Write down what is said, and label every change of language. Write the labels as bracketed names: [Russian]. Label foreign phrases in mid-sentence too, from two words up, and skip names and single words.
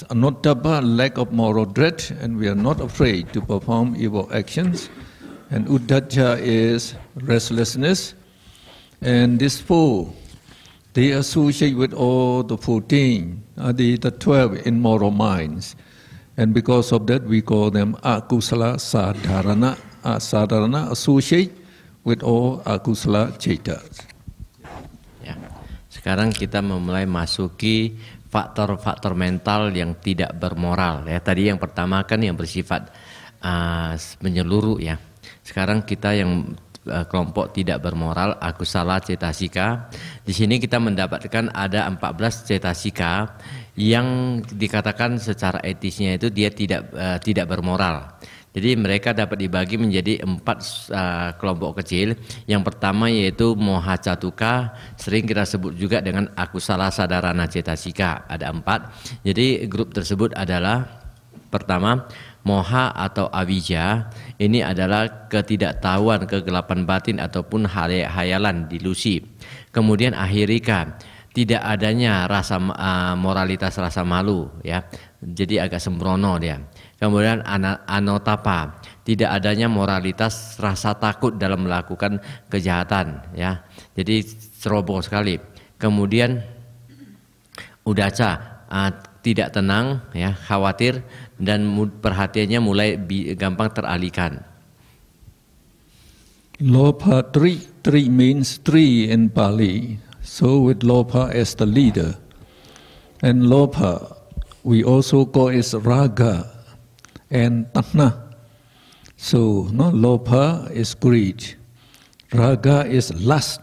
[English] Anuttapa, lack of moral dread, and we are not afraid to perform evil actions. And uddhacca is restlessness. And these 4, they associate with all the 14, the 12 immoral minds. And because of that, we call them [Pali] akusala sadharana. [English] Sadharana associate with all [Pali] akusala cetas. [Indonesian] Ya. Sekarang kita memulai masuki faktor-faktor mental yang tidak bermoral. Ya, tadi yang pertama kan yang bersifat menyeluruh ya. Sekarang kita yang kelompok tidak bermoral, [Pali] akusala cetasika. [Indonesian] Di sini kita mendapatkan ada 14 cetasika yang dikatakan secara etisnya itu dia tidak bermoral. Jadi mereka dapat dibagi menjadi 4 kelompok kecil. Yang pertama yaitu [Pali] moha catuka, [Indonesian] sering kita sebut juga dengan [Pali] akusala sadarana cetasika. [Indonesian] Ada 4. Jadi grup tersebut adalah pertama moha atau avijja. Ini adalah ketidaktahuan, kegelapan batin ataupun hayalan, delusi. Kemudian ahirika, tidak adanya rasa moralitas, rasa malu ya. Jadi agak sembrono dia. Kemudian anotapa, tidak adanya moralitas, rasa takut dalam melakukan kejahatan ya. Jadi ceroboh sekali. Kemudian udaca, tidak tenang ya, khawatir dan perhatiannya mulai gampang teralihkan. [English] Lopha, 3 means 3 in Pali. So with Lopha as the leader. And Lopha, we also call it raga and tanha. So Lopha is greed. Raga is lust.